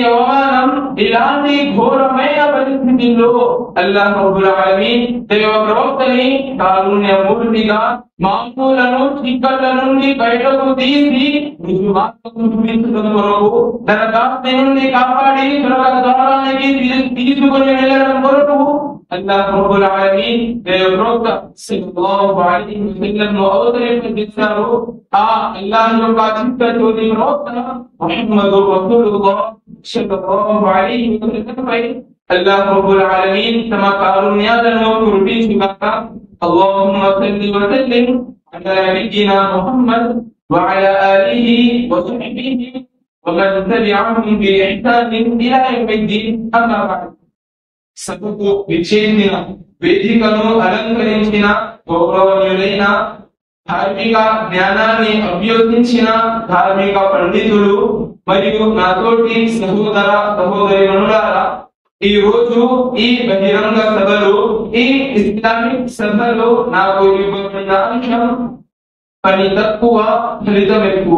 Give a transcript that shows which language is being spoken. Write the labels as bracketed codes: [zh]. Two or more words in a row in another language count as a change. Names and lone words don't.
[te] అవమానం, ఇలాంటి ఘోరమైన పరిస్థితుల్లో [ar] الله رب العالمين [te] దైవ ప్రవక్తని కారుణ్యమూర్తిగా మానవులను చీకట్ల నుండి బయటకు తీసి రుజుమార్గం చూపించడం కొరకు, నరకాగ్ని నుండి కాపాడి స్వర్గ ద్వారానికి తీసుకుని వెళ్ళడం కొరకు [ar] الله رب العالمين [te] దైవ ప్రవక్త [ar] صلى الله عليه وسلم [te] ను అవతరింపజేశారు. ఆ అల్లాహ్ యొక్క చిత్తశుద్ధి ప్రవక్త [ar] محمد رسول الله صلى الله عليه وسلم [te] పై [ar] الله رب العالمين [te] తమ కారుణ్యాలను కురిపించుగాక. [ar] اللهم صل وسلم على نبينا محمد وعلى آله وصحبه ومن تبعهم بإحسان إلى يوم الدين. أما بعد. [te] సభకు విచ్చేసిన వేదికను అలంకరించిన గౌరవనీయులైన ధార్మిక జ్ఞానాన్ని అభ్యసించిన ధార్మిక పండితులు మరియు నాతోటి సహోదర సహోదరీమణులారా, ఈ రోజు ఈ బహిరంగ సభలో, ఈ ఇస్లామిక్ సభలో నాకు ఇవ్వబడిన అంశం పని తక్కువ ఫలితం ఎక్కువ.